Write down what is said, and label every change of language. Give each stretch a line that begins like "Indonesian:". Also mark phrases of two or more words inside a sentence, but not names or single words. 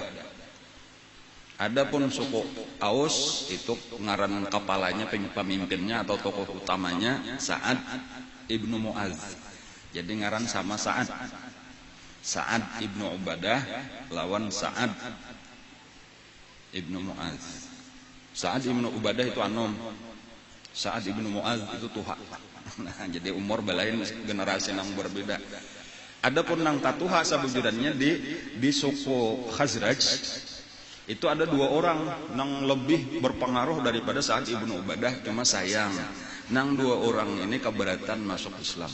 Indonesian: Adapun suku Aus itu ngaran kepalanya pemimpinnya atau tokoh utamanya Sa'ad ibnu Mu'az.
Banjar: Jadi ngaran sama Sa'ad ibnu Ubadah lawan Sa'ad ibnu Mu'az. Sa'ad ibnu Ubadah itu anom, Sa'ad ibnu Mu'az itu tuha.
Indonesian: Nah, jadi umur belain generasi yang berbeda.
Banjar: Adapun nang tatuha sabujudannya di suku Khazraj itu ada 2 orang nang lebih berpengaruh daripada Sa'ad ibnu Ubadah, cuma sayang nang 2 orang ini keberatan masuk Islam.